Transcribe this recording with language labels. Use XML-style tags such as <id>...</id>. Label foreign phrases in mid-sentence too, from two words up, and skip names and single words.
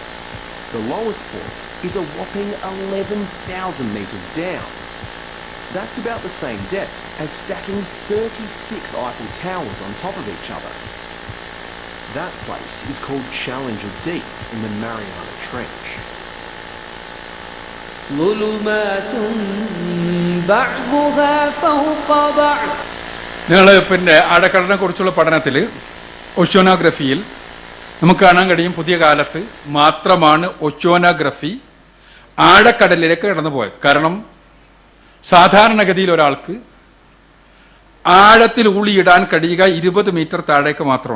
<en>The lowest point is a whopping 11,000 meters down. That's about the same depth as stacking 36 Eiffel Towers on top of each other. That place is called Challenger Deep in the Mariana Trench.</en> <ar>ظلمات بعضها فوق بعض.</ar> <ml>നിങ്ങൾ ആഴക്കടലിനെ കുറിച്ചുള്ള പഠനത്തിൽ ഒഷ്യോനോഗ്രഫിയിൽ നമുക്ക് കാണാൻ കഴിയും, പുതിയ കാലത്ത് മാത്രമാണ് ഒഷ്യോനോഗ്രഫി ആഴക്കടലിലേക്ക് കടന്നു പോയത്. കാരണം സാധാരണഗതിയിൽ ഒരാൾക്ക് ആഴത്തിൽ ഊളിയിടാൻ കഴിയുക 20 മീറ്റർ താഴേക്ക് മാത്രമാണ്.</ml>